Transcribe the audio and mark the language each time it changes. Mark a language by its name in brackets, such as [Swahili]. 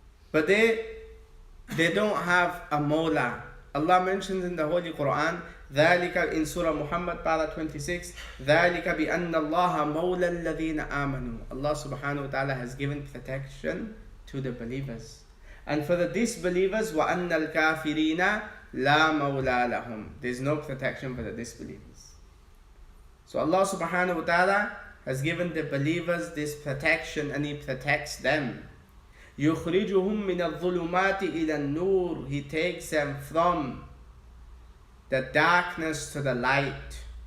[English] But they don't have a Mawla. Allah mentions in the Holy Quran, [Arabic] ذَلِكَ [English] in Surah Muhammad, para 26, [Arabic] ذَلِكَ بِأَنَّ اللَّهَ مَوْلَى الَّذِينَ آمَنُوا. [English] Allah subhanahu wa ta'ala has given protection to the believers. And for the disbelievers, [Arabic] وَأَنَّ الْكَافِرِينَ لَا مَوْلَى لَهُمْ. [English] There's no protection for the disbelievers. So Allah subhanahu wa ta'ala has given the believers this protection, and He protects them. [Arabic] يُخْرِجُهُمْ مِنَ الظُّلُمَاتِ إِلَى النُّورِ. [English] He takes them from the darkness to the light.